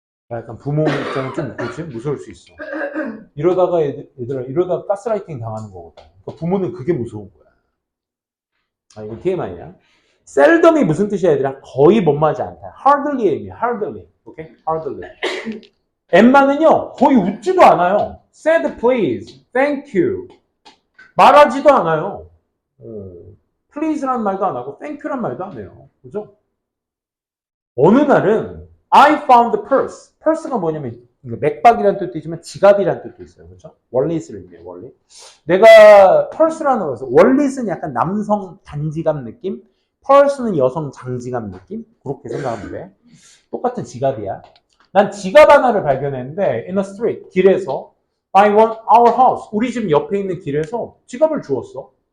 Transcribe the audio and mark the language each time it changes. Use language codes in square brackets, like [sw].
[ko] 약간 부모 입장은 좀 무서울 수 있어 이러다가 얘들아 이러다가 가스라이팅 당하는 거거든 그러니까 부모는 그게 무서운 거야 아 이건 TMI야 셀덤이 무슨 뜻이야 얘들아 거의 못마지 않다 hardly의 의미야 hardly 오케이 hardly 엠마는요 거의 웃지도 않아요 [en] said please thank you [ko] 말하지도 않아요 please란 말도 안 하고 thank you란 말도 안 해요 그죠? 어느 날은 [en] I found the purse. [ko] purse가 뭐냐면 맥박이라는 뜻도 있지만 지갑이라는 뜻도 있어요. 그렇죠? 월릿을 의미해요. 월릿. 내가 purse라는 거에서 월릿은 약간 남성 단지갑 느낌, purse는 여성 장지갑 느낌 그렇게 생각하면 돼. 똑같은 지갑이야. 난 지갑 하나를 발견했는데 [en] in the street [ko] 길에서 [en] by our house [ko] 우리 집 옆에 있는 길에서 지갑을 주웠어.